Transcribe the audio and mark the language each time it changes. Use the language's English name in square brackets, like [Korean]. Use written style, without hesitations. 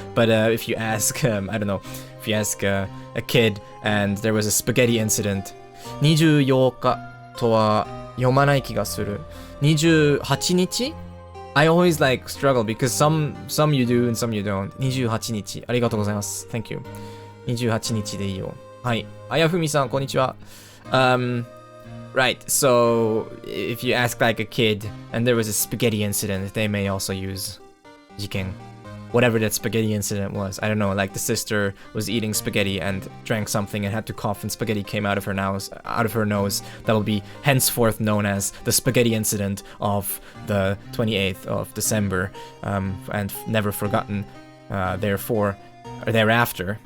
[English] But if you ask, I don't know, if you ask a kid and there was a spaghetti incident, [Japanese] 24日とは読まない気がする。 28日? [English] I always like struggle because some you do and some you don't. [Japanese] 28日。ありがとうございます。 [English] Thank you. [Japanese] 28日でいいよ。はい。あやふみさん、こんにちは。 [English] Right, so if you ask like a kid and there was a spaghetti incident, they may also use 事件. Whatever that spaghetti incident was. I don't know, like the sister was eating spaghetti and drank something and had to cough and spaghetti came out of her nose. That will be henceforth known as the spaghetti incident of the 28th of December, and never forgotten therefore or thereafter.